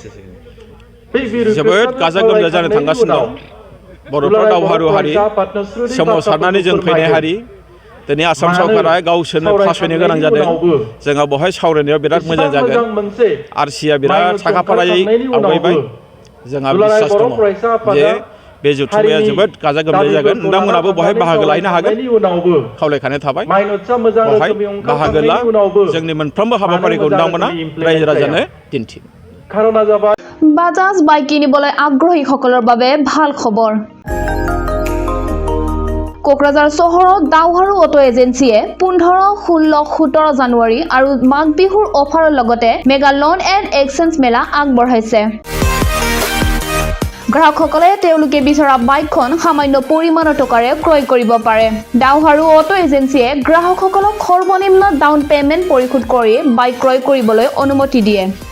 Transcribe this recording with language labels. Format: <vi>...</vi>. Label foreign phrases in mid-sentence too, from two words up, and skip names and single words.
<brx>जोबोद गाजा गोमजा जानो थांगासिनो दं बर'फ्रा दावहारु हारि सोमावसारनानै जों फैनाय हारि दिनै आसाम सरकारा गावसोरनो फासयनो गोनां जादों जोंहा बेवहाय सावरायनायाव बिराद मोजां जागोन आरसिया बिराद साखाफारायै आवगायबाय जोंहा बिसास दङ जे बे जथुमाया जोबोद गाजा गोमजायै जागोन नोंथांमोनाबो बेवहाय बाहागो लाहैनो हागोन खावलायखानाय थाबाय बेवहाय बाहागो ला जोंनि मोनफ्रोमबो हाबाफारिखौ नोंथांमोना रायजो राजानो दिन्थि</brx> <as>বাজাজ বাইক কিনিবলৈ আগ্ৰহীসকলৰ বাবে ভাল খবৰ কোকৰাঝাৰ চহৰত দাওহাৰু অটো এজেন্সিয়ে 15, 16, 17 জানুৱাৰী আৰু মাঘ বিহুৰ অফাৰৰ লগতে</as> <en>mega loan and exchange</en> <as>মেলা আগবঢ়াইছে গ্ৰাহকসকলে তেওঁলোকে বিচৰা বাইকখন সামান্য পৰিমাণৰ টকাৰে ক্ৰয় কৰিব পাৰে ডাওহাৰু অটো এজেন্সিয়ে গ্ৰাহকসকলক সৰ্বনিম্ন</as> <en>down payment</en> <as>পৰিশোধ কৰি বাইক ক্ৰয় কৰিবলৈ অনুমতি দিয়ে</as>